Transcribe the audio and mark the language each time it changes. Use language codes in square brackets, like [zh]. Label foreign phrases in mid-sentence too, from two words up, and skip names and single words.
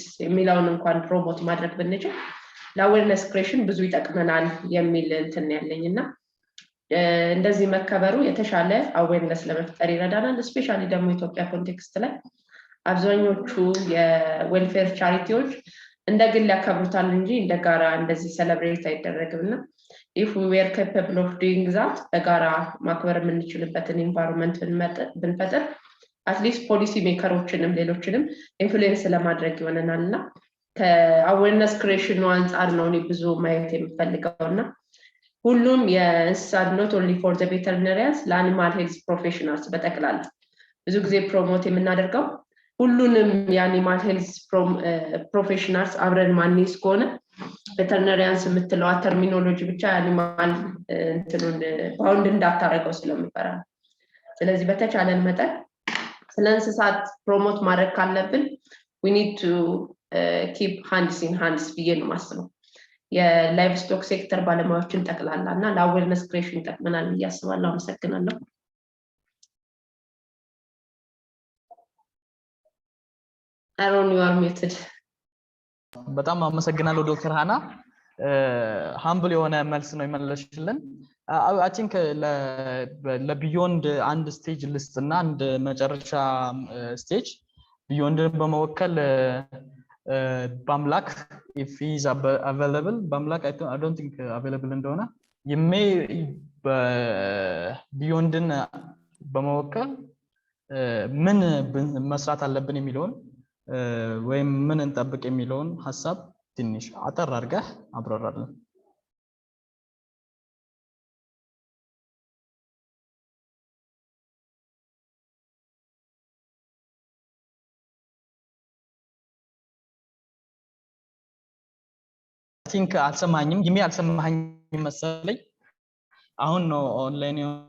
[am] የሚለውን እንኳን ፕሮሞት ማድረግ ብንችል [en] awareness creation [am] ብዙ ይጠቅመናል የሚል እንትን ያለኝና እንደዚህ መከበሩ የተሻለ አዌርነስ ለመፍጠር ይረዳናል። ስፔሻሊ ደግሞ ኢትዮጵያ ኮንቴክስት ላይ አብዛኞቹ [en] welfare charities [am] እንደ ግል ያከብሩታል እንጂ እንደ ጋራ እንደዚህ ሴሌብሬት አይደረግምና [en] if we were capable of doing that [am] በጋራ ማክበር የምንችልበትን ኢንቫይሮንመንት ብንፈጥር [en] at least policy makers [am] ሌሎችንም ኢንፍሉዌንስ ለማድረግ ይሆነናልና [en] awareness creation [am] አንጻር ነው እኔ ብዙ ማየት የምፈልገውና ሁሉም የእንስሳት [en] not only for the veterinarians animal health [am] ፕሮፌሽናልስ በጠቅላላ ብዙ ጊዜ ፕሮሞት የምናደርገው ሁሉንም [en] animal health professionals [am] አብረን ማንይዝ ከሆነ ቬተሪናሪያንስ የምትለዋ ተርሚኖሎጂ ብቻ የአኒማል እንትኑን ባውንድ እንዳታረገው ስለሚፈራ ስለዚህ በተቻለን መጠን ስለ እንስሳት ፕሮሞት ማድረግ ካለብን [en] we need to keep hands in hands [am] ብዬ ነው የማስበው። [en] livestock sector [am] ባለሙያዎችን ጠቅላላና [en] awareness creation [am] ጠቅመናል ያስባለሁ አመሰግናለሁ አሮን [en] you are muted [am] በጣም አመሰግናለሁ ዶክተር ሃና ሃምብል የሆነ መልስ ነው የመለስሽልን [en] I think [am] ለቢዮንድ አንድ ስቴጅ ሊስት እና አንድ መጨረሻ ስቴጅ ቢዮንድ በመወከል በአምላክ [en] if he is available [am] በአምላክ [en] I don't think available [am] እንደሆነ ቢዮንድን በመወከል ምን መስራት አለብን የሚለውን ወይም ምን እንጠብቅ የሚለውን ሐሳብ ትንሽ አጠር አድርገህ አብራራለን [en] I think [am] አልሰማኝም ይሜ አልሰማኝም መሰለኝ አሁን ነው ኦንላይን